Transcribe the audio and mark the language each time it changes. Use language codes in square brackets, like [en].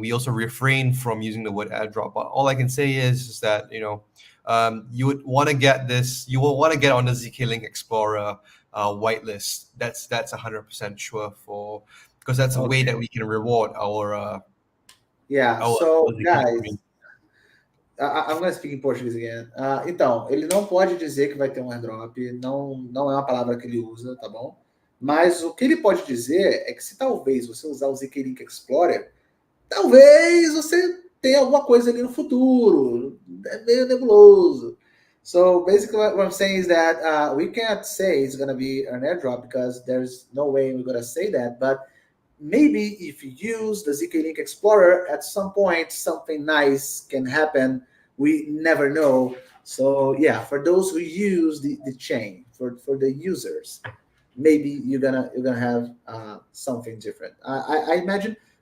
[en] We also refrain from using the word airdrop. But all I can say is that you would want to get this. You will want to get on the ZkLink Explorer whitelist. That's 100% sure because that's a way that we can reward our. So guys, I'm going to speak in Portuguese again. [pt] Então, ele não pode dizer que vai ter um airdrop, não é uma palavra que ele usa, tá bom? Mas o que ele pode dizer é que se talvez você usar o ZkLink Explorer, talvez você tenha alguma coisa ali no futuro. É meio nebuloso. [en] So basically what I'm saying is that we can't say it's going to be an airdrop because there's no way we're going to say that, but maybe if you use the ZkLink Explorer, at some point something nice can happen. We never know. So yeah, for those who use the chain, for the users, maybe you're gonna have something different. I imagine.